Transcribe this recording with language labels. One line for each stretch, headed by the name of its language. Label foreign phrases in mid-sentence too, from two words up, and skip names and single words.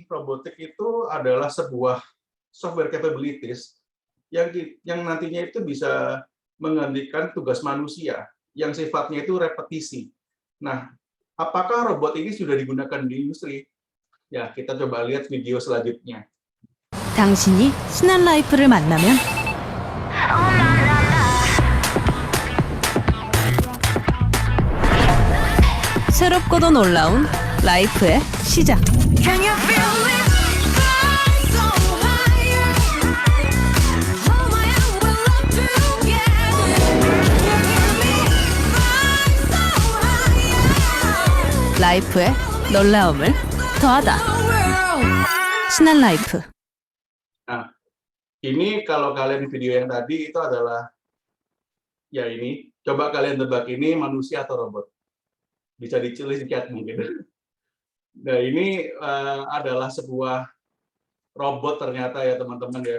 Indonesian: Robotik itu adalah sebuah
English: software capabilities
Indonesian: yang nantinya itu bisa menggantikan tugas manusia yang sifatnya itu repetisi. Nah, apakah robot ini sudah digunakan di industri? Ya, kita coba lihat video selanjutnya.
Korean: 당신이 신한라이프를 만나면 새롭고도 놀라운 라이프의 시작.
English: Can you feel it? Fly so higher. Hold my hand, we'll love together. Can you feel me? Fly so higher.
Korean: 라이프의 놀라움을 더하다. 신한라이프.
Indonesian: Nah, ini kalau kalian video yang tadi itu adalah, ya ini, coba kalian tebak ini manusia atau robot? Bisa ditulis di chat mungkin. Nah, ini adalah sebuah robot ternyata ya teman-teman ya.